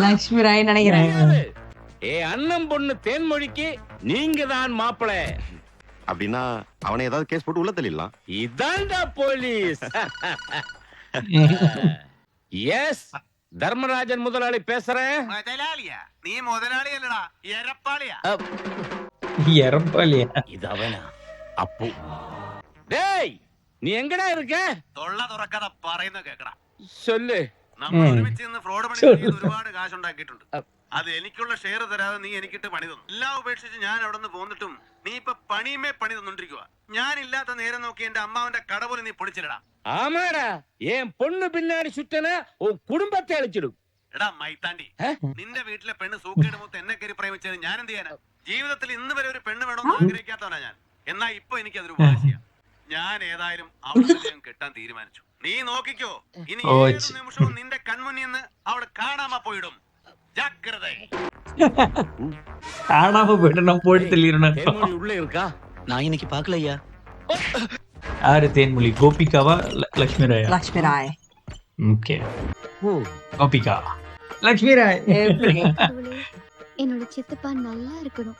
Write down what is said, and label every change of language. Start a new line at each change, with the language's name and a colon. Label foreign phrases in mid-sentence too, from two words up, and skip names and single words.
Tamil: லட்சுமி ராய் நினைக்கிறேன். அண்ணன் பொண்ணு தேன்மொழிக்கு நீங்க தான் மாப்பிளை அப்படின்னா அவனை ஏதாவது கேஸ் போட்டு உள்ள தள்ளிடலாம். இதான்டா போலீஸ். எஸ் தர்மராஜன் முதலாளி பேசுறேன்.
Malayalam: മുതലാളിയാ? നീ മുതലാളി അല്ലടാ, എരപ്പാളിയാ.
Tamil: எரப்பாலியா? இது அவனா? அப்பு. டேய் நீ எங்கடா இருக்க?
Malayalam: തൊള്ള തുറക്കാതെ പറയുന്ന കേക്കടാ.
Tamil: சொல்லு.
Malayalam: നമ്മൾ ഒരുമിച്ച് നിന്ന് ഫ്രോഡ് പണി ചെയ്ത് ഒരുപാട് കാശ് ഉണ്ടാക്കിയിട്ടുണ്ട്. അത് എനിക്കുള്ള ഷെയർ തരാതെ നീ എനിക്കിട്ട് പണി തന്നു. എല്ലാം ഉപേക്ഷിച്ച് ഞാൻ അവിടെ നിന്ന് പോന്നിട്ടും നീ ഇപ്പൊ പണിയുമേ പണി തന്നോണ്ടിരിക്കുക. ഞാൻ ഇല്ലാത്ത നേരം നോക്കി എന്റെ അമ്മാവന്റെ കട പോലും നീ പൊളിച്ചില്ലടാ.
Tamil: ஆமாடா என் பொண்ணு பின்னாடி சுட்டன உன் குடும்பத்தை அழிச்சிடும்.
Malayalam: എടാ മൈത്താണ്ടി, നിന്റെ വീട്ടിലെ പെണ്ണ് സൂക്കേട് മൂത്ത് എന്നെ കയറി പ്രേമിച്ചത് ഞാൻ എന്ത് ചെയ്യാനാ? ജീവിതത്തിൽ ഇന്ന് വരെ ഒരു പെണ്ണ് വേണമെന്ന് ആഗ്രഹിക്കാത്തവനാ ഞാൻ. എന്നാ ഇപ്പൊ എനിക്കതൊരു വാശിയാ. ഞാൻ ഏതായാലും അവളെ ഞാൻ കെട്ടാൻ തീരുമാനിച്ചു. നീ നോക്കിക്കോ, ഇനി ഏത് നിമിഷവും നിന്റെ കൺമുന്നിൽ നിന്ന് അവൾ
Tamil: காணாம போயிடும்.
Malayalam: ജാഗ്രത.
Tamil: காணாம போயிட்டு நான் போட்டு தள்ளிடுறேன். தேன்மொழி உள்ள இருக்கா? நான் இன்னைக்கு பாக்கலையா. யாரு தேன்மொழி? கோபிகாவா லட்சுமி ராயா? லட்சுமி ராய். ஓகே. கோபிகா லட்சுமி ராய். என்னோட சித்தப்பா நல்லா இருக்கணும்.